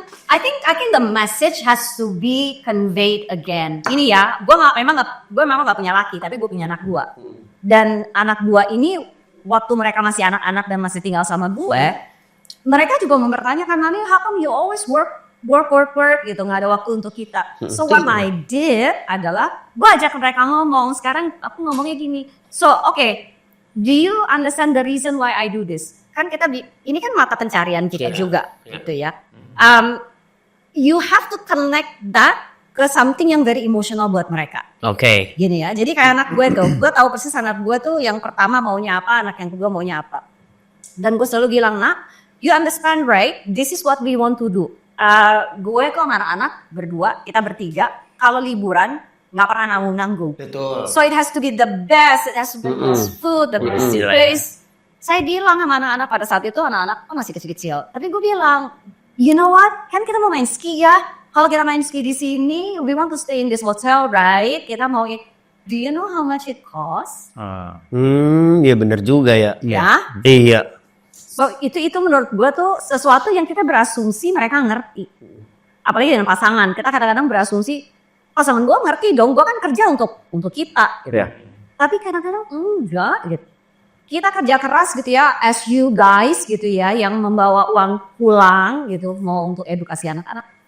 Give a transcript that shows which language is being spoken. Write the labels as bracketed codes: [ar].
[en] I think the message has to be conveyed again. [id] Ini ya, gue memang gak punya laki, tapi gue punya anak 2. Dan anak 2 ini waktu mereka masih anak-anak dan masih tinggal sama gue, mereka juga mempertanyakan, Nani, [en] how come you always work [id] gitu, nggak ada waktu untuk kita. [en] So what I did [id] adalah gue ajak mereka ngomong. Sekarang aku ngomongnya gini. [en] So okay, do you understand the reason why I do this? [id] Kan kita ini kan mata pencarian kita juga, gitu ya. [en] You have to connect that ke something yang very emotional [id] buat mereka. Oke. Gini ya, jadi kayak anak gue tuh, gue tahu persis anak gue tuh yang pertama maunya apa, anak yang kedua maunya apa. Dan gue selalu bilang, nak, [en] you understand right, this is what we want to do. [id] Gue kok sama anak-anak berdua, kita bertiga, kalau liburan nggak pernah nanggung-nanggung. Betul. [en] So it has to be the best, it has to be the best food, the best place. [id] Saya bilang sama anak-anak pada saat itu, anak-anak masih kecil-kecil. Tapi gue bilang, [en] you know what, [id] kan kita mau main ski ya. Kalau kita main ski di sini, [en] we want to stay in this hotel, right? [id] Kita mau, [en] do you know how much it costs? [id] Iya bener juga ya. Ya. Iya. So itu menurut gue tuh sesuatu yang kita berasumsi mereka ngerti. Apalagi dengan pasangan, kita kadang-kadang berasumsi pasangan gue ngerti dong, gue kan kerja untuk kita. Gitu. Iya. Tapi kadang-kadang enggak gitu. Kita kerja keras gitu ya, [en] as you guys [id] gitu ya, yang membawa uang pulang gitu, mau untuk edukasi anak-anak.